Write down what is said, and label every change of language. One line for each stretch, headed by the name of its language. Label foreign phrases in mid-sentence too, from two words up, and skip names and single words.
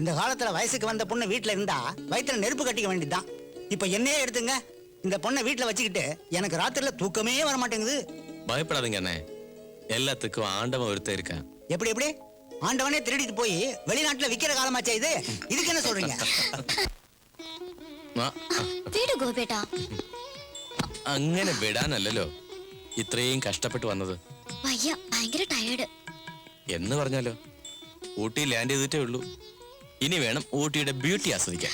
Tamil: இந்த காலத்துல வயசுக்கு வந்த பொண்ணு வீட்டுல இருந்தா வயித்துல நெருப்பு கட்டிக்க வேண்டியதுதான். இப்ப என்னையே எடுத்துங்க, இந்த பொண்ணை வீட்டுல வச்சுக்கிட்டு எனக்கு ராத்திரில தூக்கமே வர மாட்டேங்குது. பயப்படாதீங்க அண்ணே, எல்லாத்துக்கும் ஆண்டவன் ஒருத்தர் இருக்கான். எப்படி எப்படி ஆண்டவனே திருடிட்டு போய் வெளிநாட்டுல விக்கிற காலமாச்சா இது? இதுக்கு என்ன சொல்றீங்க?
Malayalam: ആ, വീട് ഗോപേട്ടാ. അങ്ങനെ വിടാനല്ലല്ലോ ഇത്രയും കഷ്ടപ്പെട്ട് വന്നത്. വയ്യ, ഭയങ്കര ടയേർഡ്. എന്ന് പറഞ്ഞാലോ ഊട്ടി ലാൻഡ് ചെയ്തിട്ടേ ഉള്ളൂ. ഇനി വേണം ഊട്ടിയുടെ ബ്യൂട്ടി ആസ്വദിക്കാൻ.